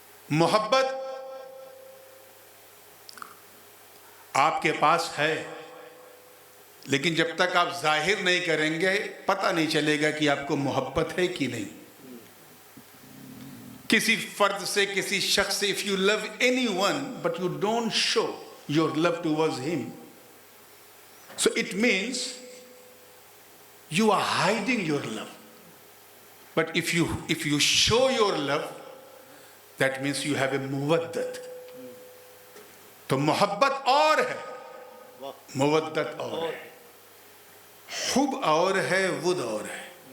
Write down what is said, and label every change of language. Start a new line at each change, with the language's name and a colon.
Urdu: محبت آپ کے پاس ہے لیکن جب تک آپ ظاہر نہیں کریں گے پتہ نہیں چلے گا کہ آپ کو محبت ہے کہ نہیں. کسی فرد سے, کسی شخص سے,
English: if you love anyone but you don't show your love towards him, so it means you are hiding your love. But if you show your love, that means you have a muwaddat.
Urdu: تو محبت اور ہے, مودت اور ہے, حب اور ہے, with اور ہے.